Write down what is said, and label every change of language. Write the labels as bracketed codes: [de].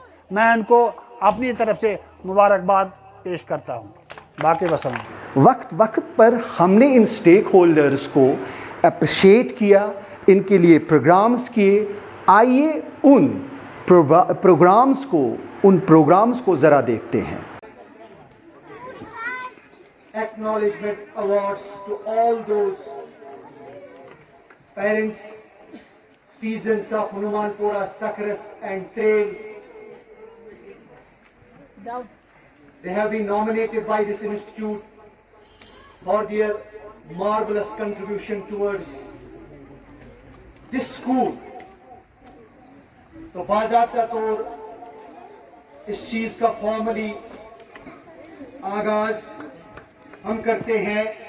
[hi] मैं उनको अपनी तरफ से मुबारकबाद पेश करता हूँ। बाकी वसम वक्त वक्त पर हमने इन स्टेक होल्डर्स को अप्रिशिएट किया, इनके लिए प्रोग्राम्स किए। आइए उन प्रोग्राम्स को ज़रा देखते हैं। [en] Acknowledgement awards to all those parents, citizens of Hanumanpura, Sakras and Trail. They have been nominated by this institute for their marvelous contribution towards this school. [hi] तो बाज़ाब्ता तौर इस चीज़ का फॉर्मली आगाज हम करते हैं।